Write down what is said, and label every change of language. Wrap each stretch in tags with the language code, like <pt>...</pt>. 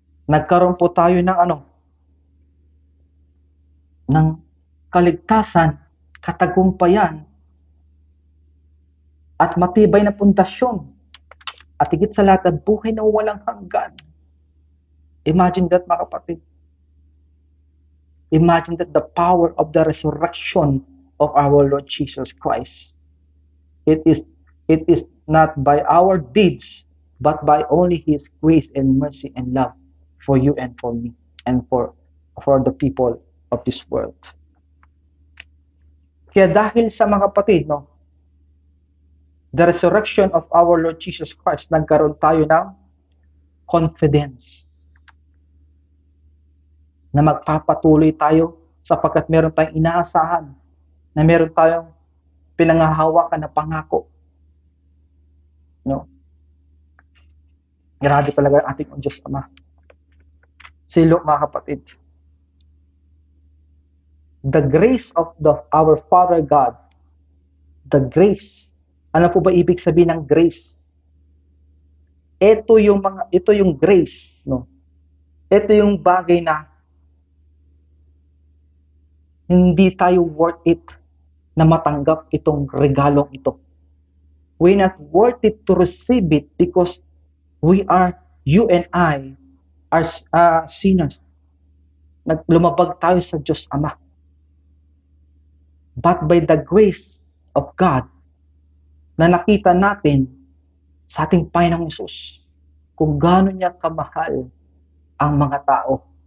<tl>Nagkaroon po tayo ng ng kaligtasan, katagumpayan, at matibay na pundasyon. At higit sa lahat, ang buhay na walang hanggan.</tl> <en>Imagine that,</en> <tl>mga kapatid.</tl> <en>Imagine that the power of the resurrection of our Lord Jesus Christ. It is not by our deeds, but by only His grace and mercy and love for you and for me and for the people of this world.</en> <tl>Kaya dahil sa mga kapatid, no,</tl> <en>the resurrection of our Lord Jesus Christ,</en> <tl>nagkaroon tayo ng confidence na magpapatuloy tayo sapagkat meron tayong inaasahan, na meron tayong pinanghahawakan na pangako. No? Grabe talaga ang ating Diyos Ama. Silo, mga kapatid.</tl> <en>The grace of our Father God, the grace.</en> <tl>Ano po ba ibig sabihin ng grace? Ito yung grace, no? Ito yung bagay na hindi tayo</tl> <en>worth it</en> <tl>na matanggap itong regalong ito.</tl> <en>We're not worth it to receive it because you and I are sinners.</en> <tl>Lumabag tayo sa Diyos Ama.</tl> <en>But by the grace of God,</en> <tl>na nakita natin sa ating Panginoong Hesus kung gaano niya kamahal ang mga tao.</tl>